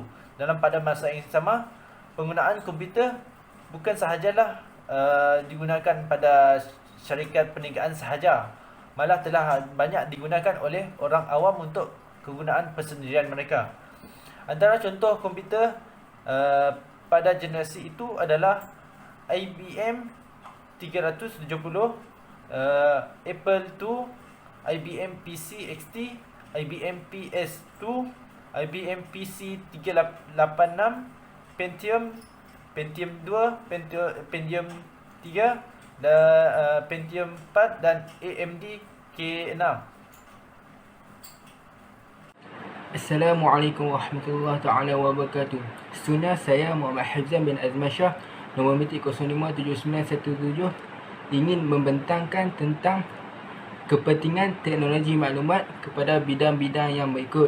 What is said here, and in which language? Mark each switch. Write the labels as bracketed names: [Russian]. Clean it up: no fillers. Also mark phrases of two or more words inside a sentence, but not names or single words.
[Malay] Pada masa yang sama, penggunaan komputer bukan sahajalah digunakan pada syarikat perniagaan sahaja, malah telah banyak digunakan oleh orang awam untuk kegunaan persendirian mereka. Antara contoh komputer pada generasi itu adalah IBM 370, Apple II, IBM PC XT, IBM PS2, IBM PC 386, Pentium 2, Pentium 3 dan Pentium 4 dan AMD K6. [Arabic] السلام عليكم ورحمة الله تعالى وبركاته. [Malay] Sesungguhnya saya Muhammad Hafizan bin Azman Shah, nombor metik 057917, ingin membentangkan tentang kepentingan teknologi maklumat kepada bidang-bidang yang berikut.